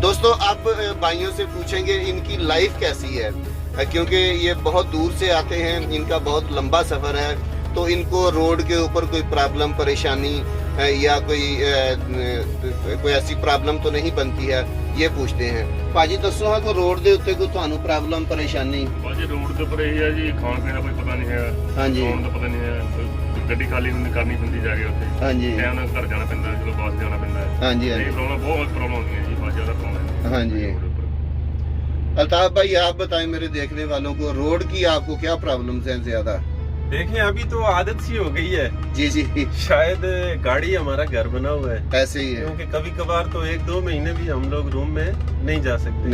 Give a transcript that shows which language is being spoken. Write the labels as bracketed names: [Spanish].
[Hindi] दोस्तों अब भाइयों से पूछेंगे इनकी लाइफ कैसी है, क्योंकि ये बहुत दूर से आते हैं, इनका बहुत लंबा सफर है, तो इनको रोड के ऊपर कोई प्रॉब्लम परेशानी या कोई ऐसी प्रॉब्लम तो नहीं बनती है, ये पूछते हैं। [Punjabi] ਭਾਜੀ ਦੱਸੋ ਹਾਂ ਕੋ ਰੋਡ ਦੇ ਉੱਤੇ ਕੋਈ ਤੁਹਾਨੂੰ ਪ੍ਰੋਬਲਮ ਪਰੇਸ਼ਾਨੀ? ਭਾਜੀ ਰੋਡ ਦੇ ਉੱਪਰ ਇਹ ਹੈ ਜੀ, ਖਾਣ ਪੀਣ ਦਾ ਕੋਈ ਪਤਾ ਨਹੀਂ ਹੈਗਾ, ਹਾਂਜੀ ਸੌਣ ਦਾ ਪਤਾ ਨਹੀਂ ਹੈ, ਗੱਡੀ ਖਾਲੀ ਕਰਨੀ ਪੈਂਦੀ ਜਾ ਕੇ ਉੱਥੇ, ਹਾਂਜੀ ਟਾਈਮ ਨਾਲ ਘਰ ਜਾਣਾ ਪੈਂਦਾ, ਚਲੋ ਬੱਸ ਜਾਣਾ ਪੈਂਦਾ ਹੈ। ਹਾਂਜੀ ਇਹ ਹਾਂਜੀ ਪ੍ਰੋਬਲਮ ਬਹੁਤ ਪ੍ਰੋਬਲਮ ਹੁੰਦੀ [Hindi] है जी, बहुत ज़्यादा प्रॉब्लम है हाँ जी। रोड के ऊपर। अल्ताफ भाई आप बताएं मेरे देखने वालों को, रोड की आपको क्या प्रॉब्लम्स हैं ज्यादा? देखें अभी तो आदत सी हो गई है जी जी शायद, गाड़ी हमारा घर बना हुआ है, ऐसे ही है। क्योंकि कभी कभार तो 1-2 महीने भी हम लोग रूम में नहीं जा सकते।